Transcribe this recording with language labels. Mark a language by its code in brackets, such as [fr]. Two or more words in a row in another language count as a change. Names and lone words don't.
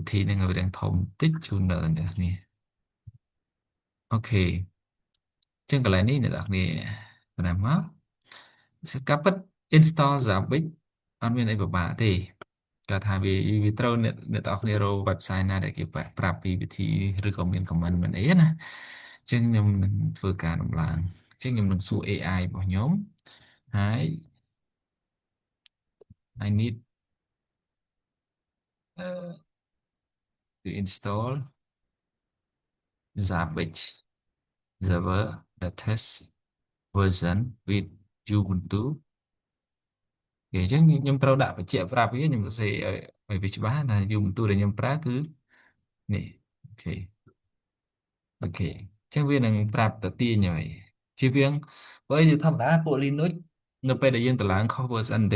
[km] ទ្ធីនឹងឲ្យរាងធំបន្តិចជូនដល់អ្នកនេះអូខេចឹងកន្លែងនេះអ្នកនរគ្នាបណ្ណាមកការពិត install Zabbix អត់មានអីពិបាកទេគាត់ថាវាត្រូវអ្នកនរគ្នារក website ណាដែលគេប្រាប់ពីវិធីឬក៏មាន comment មិនអីណាចឹងខ្ញុំនឹងធ្វើការដំឡើងចឹងខ្ញុំនឹងសួរ AI របស់ខ្ញុំហើយ [en] I need to install Zabbix server latest version with Ubuntu [km] គេអញ្ចឹងខ្ញុំត្រូវដាក់បញ្ជាក់ប្រាប់វាខ្ញុំសរសេរឲ្យវាច្បាស់ថា Ubuntu ដែលខ្ញុំប្រើគឺនេះអូខេ អូខេអញ្ចឹងវានឹងប្រាប់ទៅទាញហើយជៀសវាងបើជាធម្មតាពួក Linux នៅពេលដែលយើងតម្លើងខុស version បន្តិច